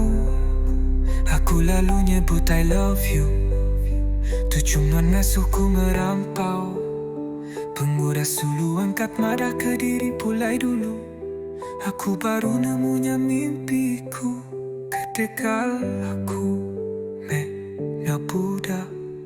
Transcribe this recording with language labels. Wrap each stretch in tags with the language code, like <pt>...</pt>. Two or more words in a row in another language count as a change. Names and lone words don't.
<iba>Aku lalu nyebut</iba> <en>I love you.</en> <iba>Tu cuma ngasuhku merampau. Pengudah sulu angkat madah ke diri pulai dulu. Aku baru nemunya mimpiku. Ketika aku me nyabudak.</iba>